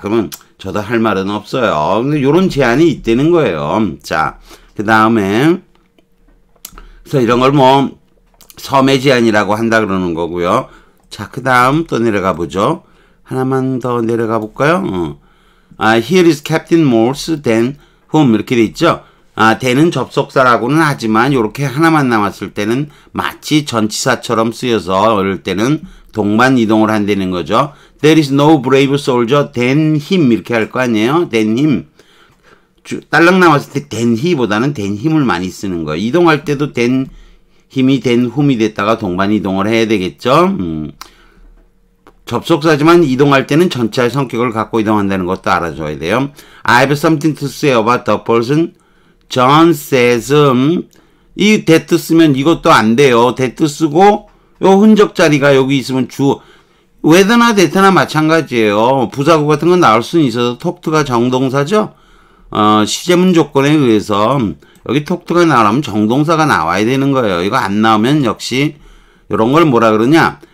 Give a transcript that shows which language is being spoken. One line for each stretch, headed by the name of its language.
Korean: 그러면 저도 할 말은 없어요. 근데 요런 제한이 있다는 거예요. 자, 그 다음에 그래서 이런 걸 뭐 섬의 제한이라고 한다 그러는 거고요. 자, 그 다음 또 내려가 보죠. 하나만 더 내려가 볼까요?
English: Here is Captain Morse, then whom
Korean: 이렇게 돼 있죠. then은 접속사라고는 하지만 이렇게 하나만 남았을 때는 마치 전치사처럼 쓰여서 이럴 때는 동반 이동을 한다는 거죠.
English: There is no brave soldier than him
Korean: 이렇게 할 거 아니에요.
English: than him.
Korean: 딸랑 남았을 때 than he보다는 than him을 많이 쓰는 거예요. 이동할 때도 than 힘이 than whom이 됐다가 동반 이동을 해야 되겠죠. 접속사지만 이동할 때는 전치사의 성격을 갖고 이동한다는 것도 알아줘야 돼요.
English: I have something to say about the person John says
Korean: 이 that 쓰면 이것도 안 돼요. that 쓰고 요 흔적 자리가 여기 있으면 whether나 that나 마찬가지예요. 부사구 같은 건 나올 수는 있어도 talk가 정동사죠. 시제문 조건에 의해서 여기 talk가 나오려면 정동사가 나와야 되는 거예요. 이거 안 나오면 역시 이런 걸 뭐라 그러냐?